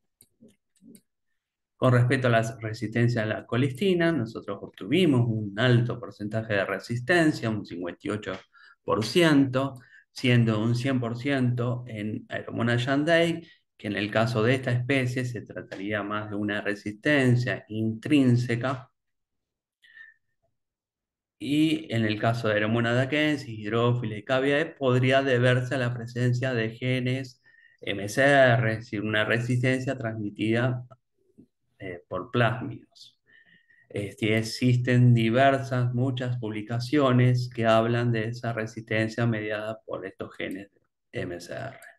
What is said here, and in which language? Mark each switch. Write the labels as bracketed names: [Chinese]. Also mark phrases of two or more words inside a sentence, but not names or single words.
[Spanish] Con respecto a la resistencia a la colistina, nosotros obtuvimos un alto porcentaje de resistencia, un 58%, siendo un 100% en Aeromona yanday, que en el caso de esta especie se trataría más de una resistencia intrínseca, y en el caso de Aeromona dakensis, hidrófila y caviae, podría deberse a la presencia de genes MCR, es decir, una resistencia transmitida por plásmidos. Existen muchas publicaciones que hablan de esa resistencia mediada por estos genes de MCR.